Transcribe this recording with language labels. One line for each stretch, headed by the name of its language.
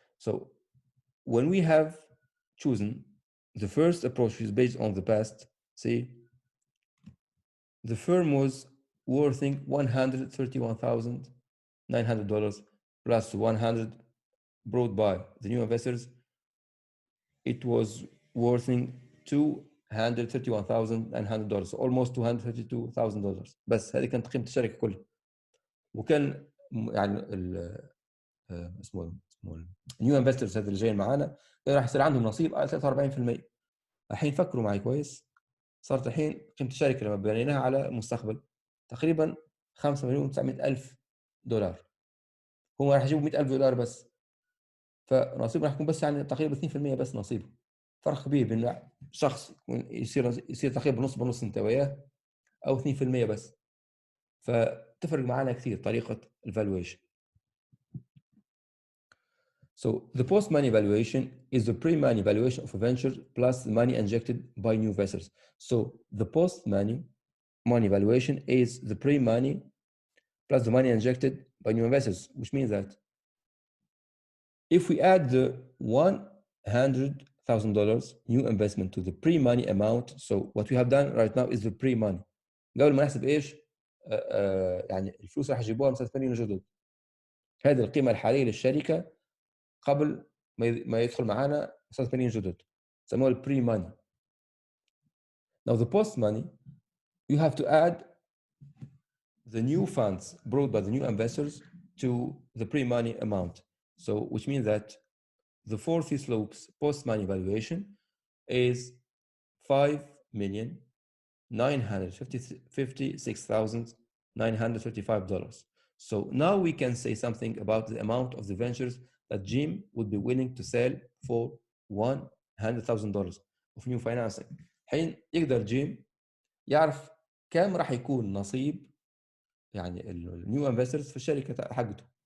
English: So when we have chosen the first approach, which is based on the past, see, the firm was worth $131,900 plus 100 brought by the new investors. It was worth $231,900, almost $232,000
Arabic: بس. هذه كانت قيمة الشركة كلها. وكان يعني اسمه النيو انفسترز هذا اللي جايين معانا راح يصير عندهم نصيب على 43%. الحين فكروا معي كويس، صارت الحين قيمة الشركة لما بنيناها على المستقبل تقريبا $5,900,000. هم راح يجيبوا $100,000 بس، فنصيبه راح يكون بس يعني تقريبا 2% بس نصيبه. فرق كبير بين شخص يصير تقريبا نص بنص انت وياه، او 2% بس. فتفرق معنا كثير طريقة الفالويشن.
English: So the post-money valuation is the pre-money valuation of a venture plus the money injected by new investors. So the post-money valuation is the pre-money plus the money injected by new investors, which means that if we add the $100,000 new investment to the pre-money amount, so what we have done right now is the pre-money.
Arabic: قبل ما نحسب ايش يعني الفلوس راح يجيبوها مستثمرين جدد. هذه القيمة الحالية للشركة قبل ما يدخل معانا مستثمرين جدد، سموها البري ماني.
English: Now the post money, you have to add the new funds brought by the new investors to the pre money amount. So which means that the fourth slopes post money valuation is $5,956,935. So now we can say something about the amount of the ventures that Jim would be willing to sell for $100,000 of new financing.
Arabic: حين يقدر جيم يعرف كم راح يكون نصيب يعني النيو انفسترز في الشركه حقته.